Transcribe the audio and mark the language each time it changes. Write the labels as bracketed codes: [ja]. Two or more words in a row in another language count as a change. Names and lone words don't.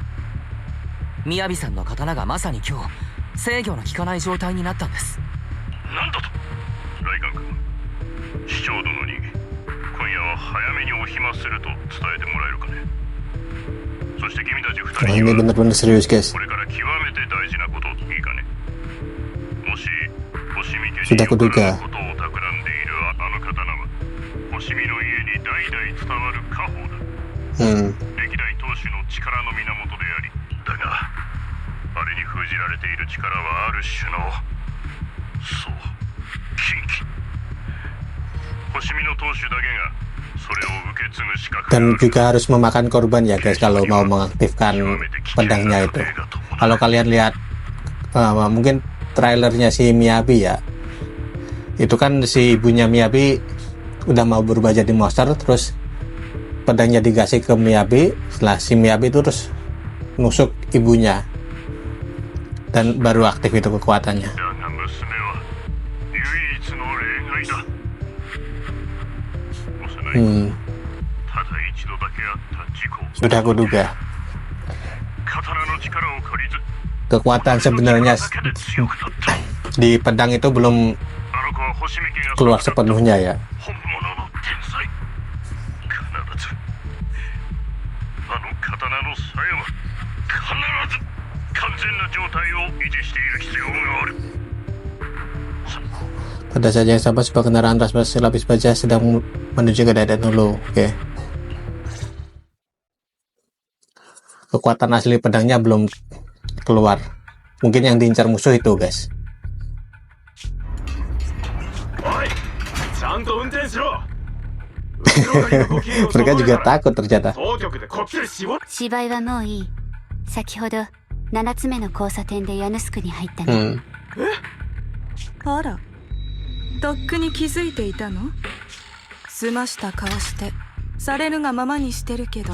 [ja] 雅さんの刀がまさに今日制御の効かない状態になったんです。なんだと？来官君、市長殿に今夜は早めにお暇すると伝えてもらえるかね。そして君たち二 [id] Wah, [ja] 人 [id] ini [ja] には [id] benar-benar serius guys. [ja] これから極めて大事なこといいかね。もし星見家に [id] Sudah [ja] よく [id] kuduga. [ja] ことを企んでいるあの刀は星見の家に代々伝わる家宝だ。歴代当主の力の源であり、だがあれに封じられている力はある種の、そう、禁忌。星見の当主だけがそれを受け継ぐ資格があ [id] Dan [ja] る。 [id] juga harus memakan korban ya guys kalau mau mengaktifkan pedangnya itu. Kalau kalian lihat mungkin trailernya si Miyabi ya, itu kan si ibunya Miyabi udah mau berubah jadi monster, terus pedangnya dikasih ke Miyabi. Setelah si Miyabi itu terus nusuk ibunya dan baru aktif itu kekuatannya. [ja] だが娘は唯一の例外だ。幼い、ただ一度だけあった事故。 [id] Sudah kuduga. [ja] 刀の力を借りず、 [id] Kekuatan sebenarnya [ja] だけで強くなった。 [id] di pedang itu belum [ja] あの子は星見家が [id] keluar sepenuhnya ya. [ja] 本物の天才。必ずあの刀の鞘は必ず完全な状態を維持している必要がある。 [id] Pada saat yang sama sebuah kendaraan transportasi lapis baja sedang menuju ke daerah Nulu. Oke. Kekuatan asli pedangnya belum keluar. Mungkin yang diincar musuh itu guys. Mereka juga takut ternyata. [ja] 芝居はもういい。先ほど7つ目の交差点でヤヌスクに入ったね。あら、とっくに気づいていたの？済ました顔してされるがままにしてるけど。